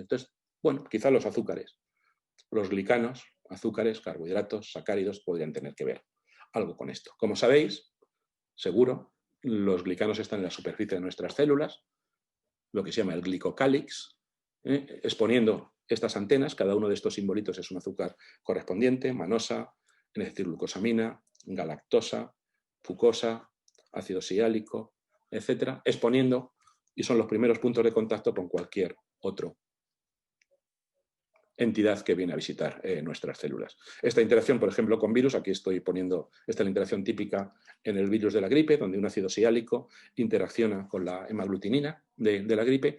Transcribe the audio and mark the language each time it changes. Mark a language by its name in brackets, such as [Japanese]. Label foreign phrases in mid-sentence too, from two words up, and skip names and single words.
[Spanish] Entonces, bueno, quizá los azúcares, los glicanos, azúcares, carbohidratos, sacáridos podrían tener que ver algo con esto. Como sabéis, seguro, los glicanos están en la superficie de nuestras células, lo que se llama el glicocálix, exponiendo estas antenas. Cada uno de estos simbolitos es un azúcar correspondiente: manosa, N-acetilglucosamina, galactosa, fucosa, ácido siálico, etcétera, exponiendo, y son los primeros puntos de contacto con cualquier otro entidad que viene a visitar nuestras células. Esta interacción, por ejemplo, con virus, aquí estoy poniendo, esta es la interacción típica en el virus de la gripe, donde un ácido siálico interacciona con la hemaglutinina de la gripe.